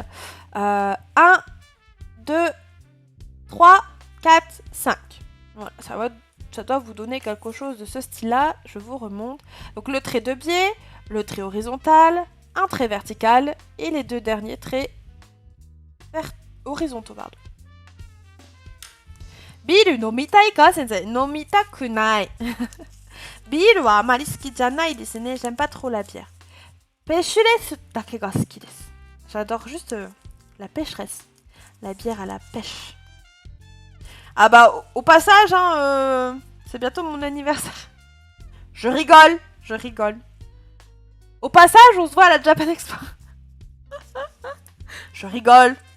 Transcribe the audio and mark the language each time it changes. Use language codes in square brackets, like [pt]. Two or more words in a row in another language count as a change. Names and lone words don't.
[fr] 1, 2, 3, 4, 5. Voilà, ça doit vous donner quelque chose de ce style-là. Je vous remonte. Donc le trait de biais, le trait horizontal, un trait vertical et les deux derniers traits horizontaux. Pardon. [ja] ビール飲みたいか、先生? 飲みたくない。ビールはあまり好きじゃないですね. [fr] J'aime pas trop la bière. [ja] Pêcheresse dake ga suki desu. [fr] J'adore juste la pêcheresse. La bière à la pêche. Ah bah, au passage, hein, c'est bientôt mon anniversaire. Je rigole. Au passage, on se voit à la Japan Expo. Je rigole.